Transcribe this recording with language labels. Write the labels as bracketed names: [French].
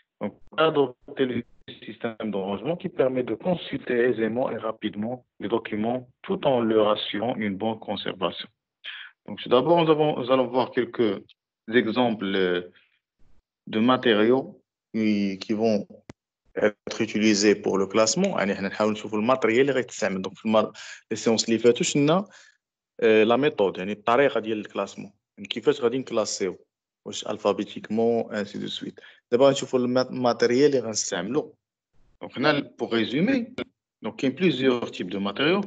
[French] Donc, adopter le système de rangement qui permet de consulter aisément et rapidement les documents tout en leur assurant une bonne conservation. Donc, tout d'abord, nous allons voir quelques exemples de matériaux qui vont être utilisés pour le classement. [Arabic] يعني احنا نحاول نشوفوا الماتريال اللي غيتستعمل. Donc في السيونس اللي فاتوا شفنا لا ميثود يعني الطريقه ديال الكلاسمون يعني كيفاش غادي نكلاسيو واش الفابيتيكمون انسي دو سويت. دابا نشوفوا الماتيريال اللي غنستعملوا. دونك هنا [French] pour résumer donc [Arabic] كاين [French] plusieurs types de matériaux.